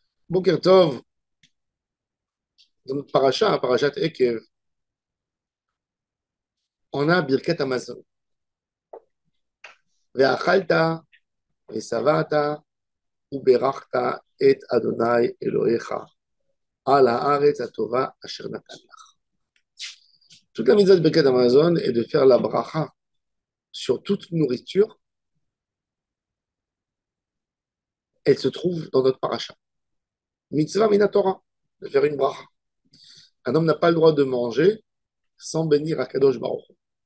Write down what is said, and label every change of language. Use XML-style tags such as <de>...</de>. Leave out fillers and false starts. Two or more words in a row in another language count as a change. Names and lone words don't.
<he>בוקר טוב,</he> <fr>dans notre paracha,</fr> <he>פרשת עקב,</he> <fr>on a</fr> <he>ברכת המזון. ואכלת ושבעת וברכת את ה' אלהיך על הארץ הטובה אשר נתן לך.</he> <fr>Toute la mitzvah de</fr> <he>ברכת המזון</he> <fr>est de faire la bracha sur toute nourriture. Elle se trouve dans notre paracha.</fr> <he>מצוה מן התורה,</he> <fr>de faire une bracha. Un homme n'a pas le droit de manger sans bénir</fr> <he>הקדוש ברוך הוא.</he>